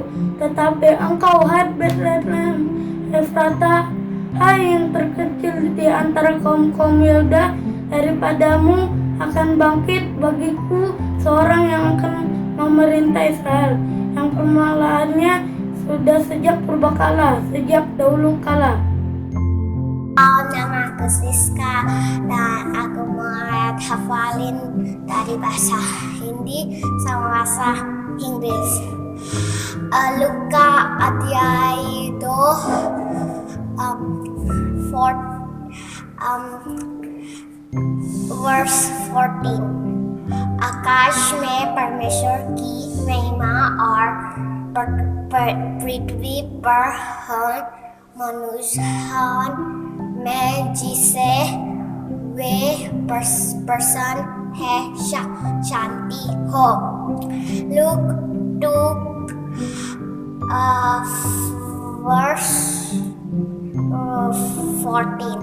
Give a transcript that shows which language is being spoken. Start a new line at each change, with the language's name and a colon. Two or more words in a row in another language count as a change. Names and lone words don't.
Indonesian: Tetapi engkau hai Betlehem Efrata, hai yang terkecil di antara kaum-kaum Yuda, daripadamu akan bangkit bagiku seorang yang akan memerintah Israel, yang permulaannya sudah sejak purbakala, sejak dahulu kala. Nama aku Siska dan aku mulai hafalin dari bahasa Hindi sama bahasa Inggris.
Hindi: Luka अध्याय 2 verse 14. आकाश में परमेश्वर की महिमा और पृथ्वी पर मनुष्य में जिसे वे प्रसन्न है शांति हो.
English: Luke 2 verse 14.